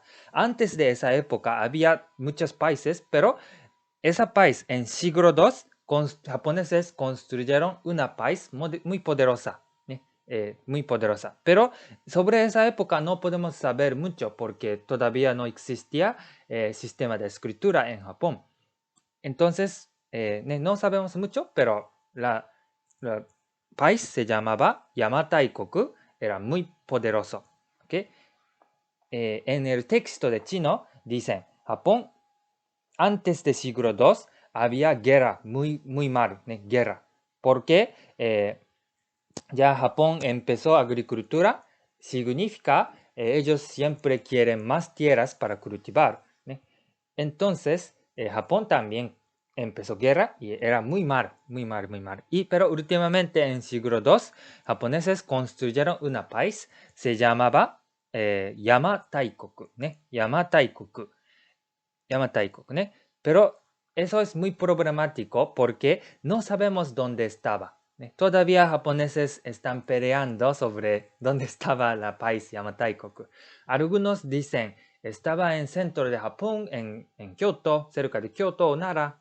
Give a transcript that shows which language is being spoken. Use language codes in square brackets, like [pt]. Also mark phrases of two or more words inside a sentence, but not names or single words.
[es] Antes de esa época había muchos países, pero esa país en siglo II, japoneses construyeron una país muy poderosa, muy poderosa. Pero sobre esa época no podemos saber mucho porque todavía no existía sistema de escritura en Japón. Entonces, no sabemos mucho, pero la país se llamaba 邪馬台国, era muy poderoso. ¿Okay? En el texto de chino dicen, Japón antes de siglo II había guerra, muy mal, guerra. Porque ya Japón empezó agricultura, significa ellos siempre quieren más tierras para cultivar. Entonces, Japón también empezó guerra y era muy mal, muy mal, muy mal. Pero últimamente en siglo II, japoneses construyeron una país, se llamaba 邪大国ね。邪大国。邪大国ね。Pero eso es muy problemático porque no sabemos dónde estaba. Todavía japoneses están peleando sobre dónde estaba la país Yamataikok. Algunos dicen, estaba en centro de Japón, en Kyoto, cerca de Kyoto o Nara.